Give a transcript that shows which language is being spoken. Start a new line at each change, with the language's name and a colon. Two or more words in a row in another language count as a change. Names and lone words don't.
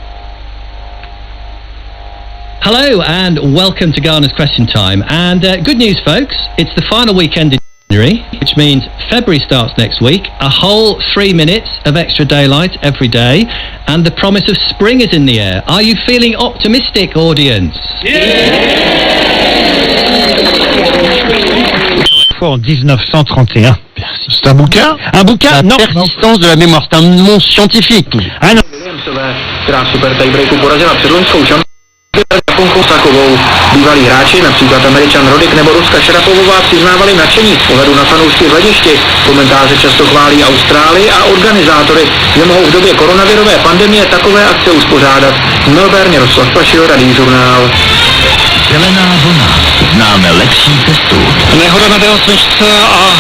English: Hello and welcome to Gardener's Question Time. And good news, folks, it's the final weekend in January, which means February starts next week. A whole 3 minutes of extra daylight every day, and the promise of spring is in the air. Are you feeling optimistic, audience?
French: En 1931. C'est un bouquin? Un bouquin? La persistance de la mémoire, c'est un nom scientifique. Ah non.
Czech: Která super tiebreaku porazila předloňskou Japonkou Sakovou. Bývalí hráči, například Američan Roddick nebo Ruska Šarapovová, přiznávali nadšení z pohledu na fanoušky v hledišti. Komentáře často chválí Austrálii a organizátory, že mohou v době koronavirové pandemie takové akce uspořádat. V Melbourne Jaroslav Pašil, Radý žurnál. Zelená vlna. Známe lepší cestu. Nehoda na D8 a...